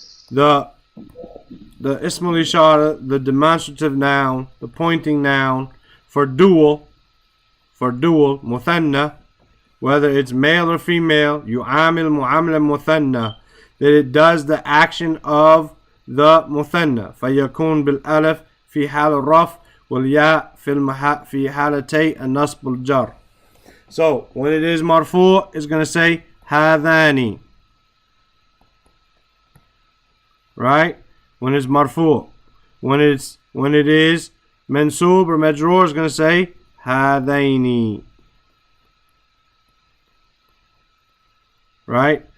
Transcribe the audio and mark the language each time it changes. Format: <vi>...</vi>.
<en>The ismul ishara, the demonstrative noun, the pointing noun for dual, muthanna, whether it's male or female,</en> <ar>yu'amil mu'amla muthanna,</ar> <en>that it does the action of the muthanna.</en> <ar>فيكون بالألف في حال الرفع والياء في حالتي النصب والجر.</ar> <en>So when it is marfu', it's going to say hadani, right? When it's marfu'. When it is mansub or majroor, it's going to say hadaini, right?</en>